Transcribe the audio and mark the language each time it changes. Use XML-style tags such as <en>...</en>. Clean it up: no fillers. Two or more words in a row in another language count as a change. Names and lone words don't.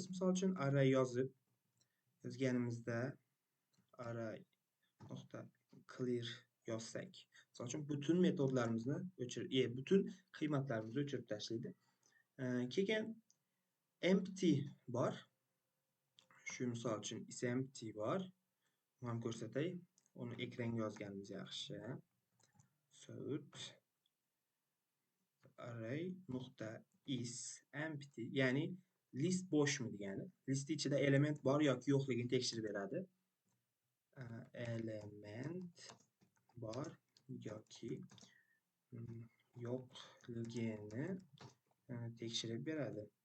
<uz>Misol uchun array yozganimizda array nokta clear yozsak, misol uchun bütün metodlarimizni bütün qiymatlarimizni o'chirib tashlaydi. Keyin empty bor. Shu misol uchun</uz> <en>is empty</en> <uz>bor. Mana ko'rsatay. Uni ekranga yozganimiz yaxshi.</uz> <en>Sort array nuqta is empty,</en> <uz>ya'ni list bo'shmi degani. List ichida element bor yoki yo'qligini tekshirib beradi. Element bor yoki yo'qligini tekshirib beradi.</uz>